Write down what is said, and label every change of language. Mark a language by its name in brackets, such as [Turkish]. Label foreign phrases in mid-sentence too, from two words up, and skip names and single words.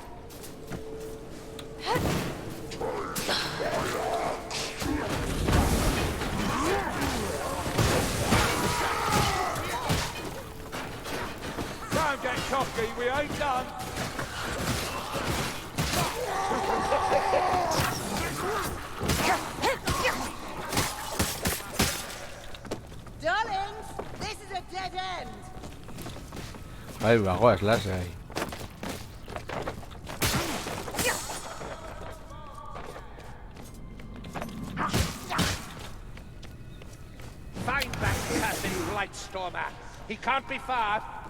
[English] Don't get cocky, we ain't done. Darlings, this is a dead end. [Basque] Ahí bagoaz, lasai. [English] Find that cursed Lightstormer. He can't be far.